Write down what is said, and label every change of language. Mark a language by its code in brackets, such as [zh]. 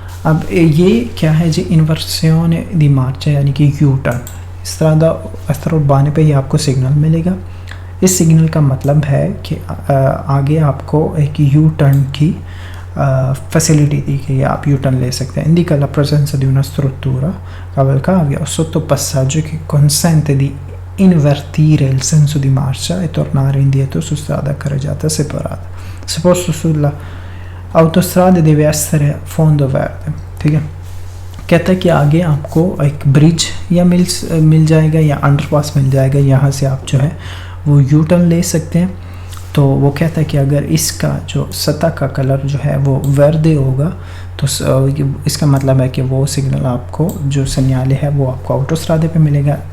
[hi] अब ये क्या है जी, इन्वर्सियोने दी मार्चा, यानी कि यू टर्न। स्ट्रादा एस्ट्रोउर्बाने पे ही आपको सिग्नल मिलेगा। इस सिग्नल का मतलब है कि आगे आपको एक यू टर्न की फैसिलिटी दी गई है, आप यू टर्न ले सकते हैं। [it] indica la presenza di una struttura cavalcavia o sottopassaggio che consente di invertire il senso di marcia e tornare indietro su strada carreggiata separata. Se posto sulla autostrada deve essere fondo verde, [hi] ठीक है। कहता है कि आगे आपको एक bridge या मिल जाएगा या अंडरपास मिल जाएगा, यहाँ से आप जो है वो यू टर्न ले सकते हैं। तो वो कहता है कि अगर इसका जो सतह का कलर जो है वो वर्दे होगा तो इसका मतलब है कि वो सिग्नल आपको जो सन्याले है वो आपको ऑटोस्ट्रादे पे मिलेगा।